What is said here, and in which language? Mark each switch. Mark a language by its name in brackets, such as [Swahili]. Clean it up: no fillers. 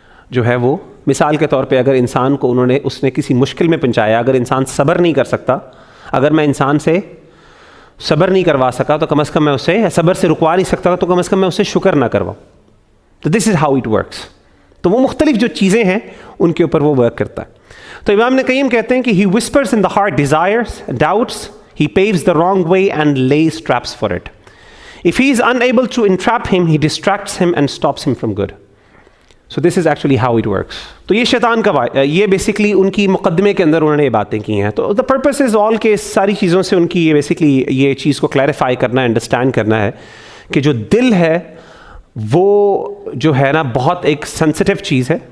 [Urdu] جو ہے وہ مثال کے طور پہ اگر انسان کو اس نے کسی مشکل میں پہنچایا, اگر انسان صبر نہیں کر سکتا, اگر میں انسان سے صبر نہیں کروا سکا تو کم از کم میں اسے, صبر سے رکوا نہیں سکتا تو کم از کم میں اسے شکر نہ کرواؤں. تو [English] This is how it works. [Urdu] تو وہ مختلف جو چیزیں ہیں ان کے اوپر وہ ورک کرتا ہے. تو امام ابن قیم کہتے ہیں کہ [English] He whispers in the heart desires, doubts, he paves the wrong way and lays traps for it. If he is unable to entrap him, he distracts him and stops him from good. So this is actually how it works. [Urdu] تو یہ شیطان کا یہ basically ان کی مقدمے کے اندر انہوں نے یہ باتیں کی ہیں. تو [English] the purpose is all [Urdu] کہ ساری چیزوں سے ان کی یہ بیسکلی یہ چیز کو کلیریفائی کرنا ہے, انڈرسٹینڈ کرنا ہے کہ جو دل ہے وہ جو ہے نا بہت ایک سینسٹیو چیز ہے.